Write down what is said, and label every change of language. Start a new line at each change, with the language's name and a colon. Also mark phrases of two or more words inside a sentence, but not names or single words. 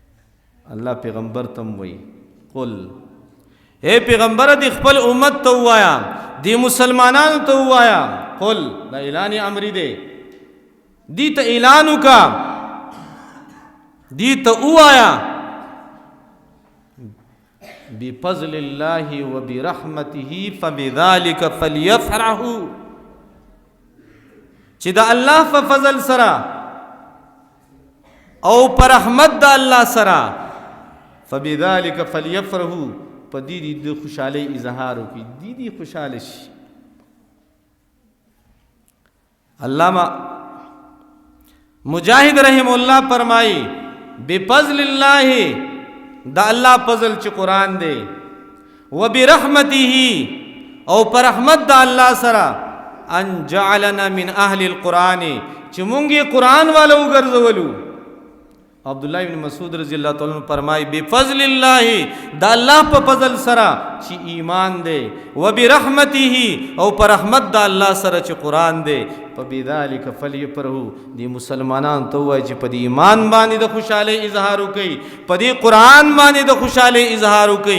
Pashto: الله پیغمبر تم وایي قل اے پیغمبر دی خپل امت ته وایا دی مسلمانانو ته وایا قل دا اعلان امر دی دی ته اعلان وکا دی ته وایا
Arabic: بفضل الله وبرحمته فبذلك فليفرحوا
Pashto: چې دا الله په فضل سره او پر رحمت د الله سره
Arabic: فبذلك فليفرحوا
Pashto: په دې د خوشحالي اظهار وکړي دې خوشاله شي. علامہ مجاہد
Arabic: رحم الله
Pashto: فرمایي
Arabic: بفضل الله
Pashto: دا الله فضل چې قرآن دی وبرحمته او پر رحمت د الله سره
Arabic: ان جعلنا من اهل القرآن
Pashto: چې مونږ قرآن والو ګرځولو. عبد الله بن مسعود
Arabic: رضی الله تعالی عنہ
Pashto: فرمای
Arabic: بفضل الله
Pashto: دا الله په فضل سره چې ایمان دی وبرحمته او پر رحمت د الله سره چې قرآن دی
Arabic: فبذلک فلیفرحوا
Pashto: دی مسلمانان ته وایي چې په دې ایمان باندې د خوشاله اظهار وکړي په دې قرآن باندې د خوشاله اظهار وکړي.